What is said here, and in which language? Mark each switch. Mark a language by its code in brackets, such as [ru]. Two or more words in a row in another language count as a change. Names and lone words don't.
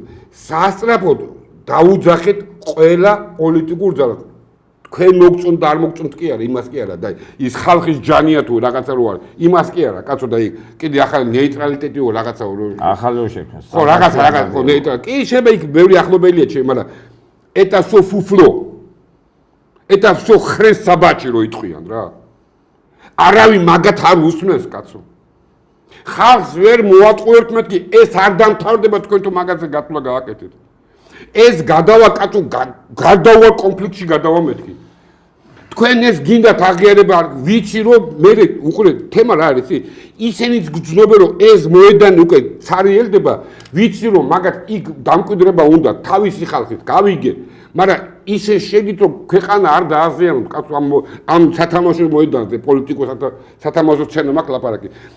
[ka] სასტრაფოდ დაუძახეთ ყველა პოლიტიკურ ძალას. თქვენ მოგწონთ და არ მოგწონთ კი არა, იმას კი არა და ის ხალხის ჯანია თუ რაღაცა რო არის, იმას კი არა, კაცო და იქ კიდე ახალი ნეიტრალიტეტიო რაღაცა ახალიო შექმნეს. ხო, რაღაცა ხო ნეიტრალი. კი შეიძლება იქ ბევრი ახლობელია ჩემ, მაგრამ [ru] это всё фуфло. это всё хрен собачий [ka] რო იტყვიან რა. არავინ მაგათ არ უსმენს კაცო. ხალხს ვერ მოატყუებთ მეთქი, ეს არ დამთავრდება თქვენ თუ მაგაზე გათვლა გააკეთეთ. ეს გადავა კაცო, გადავა კონფლიქტში გადავა მეთქი. თქვენ ეს გინდათ აღიარება, ვიცი რომ მე უყურეთ, თემა რა არის, ისინიც გძნობენ რომ ეს მოედანი უკვე ცარიელდება, ვიცი რომ მაგათ იქ დამკვიდრება უნდა თავისი ხალხით, გავიგე, მაგრამ ისე შედით რომ ქვეყანა არ დააზიანოთ, კაცო ამ სათამაშო მოედანზე პოლიტიკოსთა სათამაშო სცენა მაქვს ლაპარაკი.